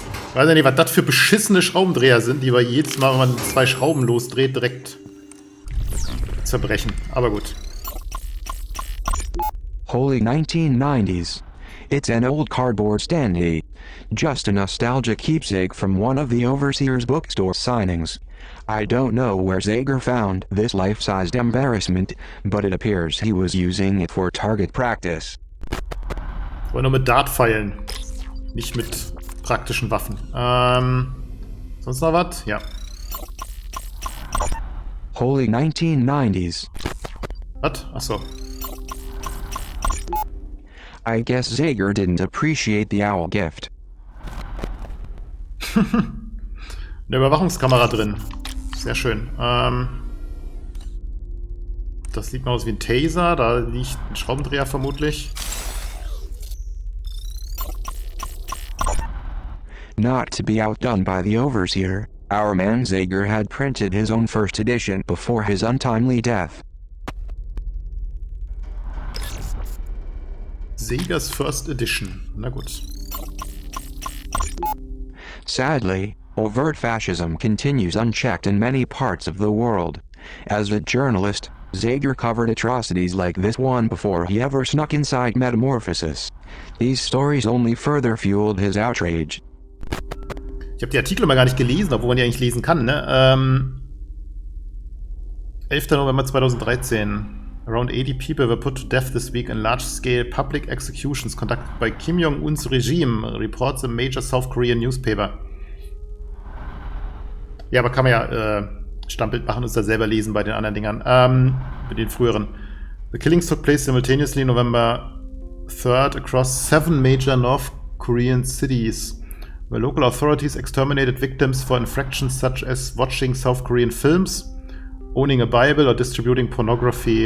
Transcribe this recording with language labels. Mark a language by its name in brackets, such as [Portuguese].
[German] Ich weiß ja nicht, was das für beschissene Schraubendreher sind, die wir jedes Mal, wenn man 2 Schrauben losdreht, direkt zerbrechen. Aber gut. [English] Holy 1990s. It's an old cardboard standee. Just a nostalgic keepsake from one of the overseer's bookstore signings. I don't know where Zager found this life-sized embarrassment, but it appears he was using it for target practice. [German] Aber nur mit Dartpfeilen. Nicht mit praktischen Waffen. Sonst noch was? Ja. [English] Holy 1990s. [German] Was? Achso. [English] I guess Zager didn't appreciate the owl gift. [German] Eine Überwachungskamera drin. Sehr schön. Das sieht mal aus wie ein Taser. Da liegt ein Schraubendreher vermutlich. [English] Not to be outdone by the overseer, our man Zager had printed his own first edition before his untimely death. [German] Zagers First Edition. Na gut. [English] Sadly, overt fascism continues unchecked in many parts of the world. As a journalist, Zager covered atrocities like this one before he ever snuck inside Metamorphosis. These stories only further fueled his outrage. [German] Ich habe die Artikel immer gar nicht gelesen, obwohl man die eigentlich lesen kann, ne? 11. November 2013. [English] Around 80 people were put to death this week in large-scale public executions conducted by Kim Jong-un's regime, reports a major South Korean newspaper. [German] Ja, aber kann man ja Stammbild machen und es da selber lesen bei den anderen Dingern. Bei den früheren. [English] The killings took place simultaneously November 3rd across 7 major North Korean cities, where local authorities exterminated victims for infractions such as watching South Korean films, owning a Bible, or distributing pornography.